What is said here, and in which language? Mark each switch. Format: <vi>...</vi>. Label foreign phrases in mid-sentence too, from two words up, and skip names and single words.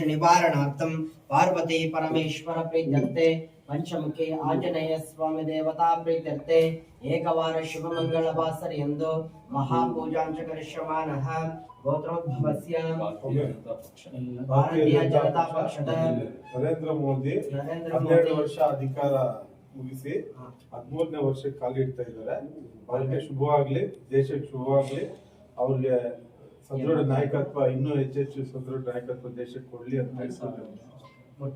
<sa>निवारणार्थं पार्वती परमेश्वर प्रीत्यर्थे पंचमुखी आंजनेय स्वामी देवता प्रीत्यर्थे एकवार शुभमंगलवासरयन्तो महापूजां च करिष्यमाणः गोत्रोद्भवस्य भारतीय जनता पक्षದ</sa> <kn>ನರೇಂದ್ರ ಮೋದಿ 12 ವರ್ಷ ಅಧಿಕಾರ ಮುಗಿಸಿ 13ನೇ ವರ್ಷಕ್ಕೆ ಕಾಲಿಡ್ತಾ ಇದ್ದಾರೆ. ಅವರಿಗೆ ಶುಭವಾಗ್ಲಿ, ದೇಶಕ್ಕೆ ಶುಭವಾಗ್ಲಿ. ಅವ್ರಿಗೆ ಸದೃಢ ನಾಯಕತ್ವ, ಇನ್ನೂ ಹೆಚ್ಚೆಚ್ಚು ಸದೃಢ ನಾಯಕತ್ವ ದೇಶಕ್ಕೆ ಕೊಡ್ಲಿ ಅಂತ ಹೇಳ್ತಾರೆ.</kn>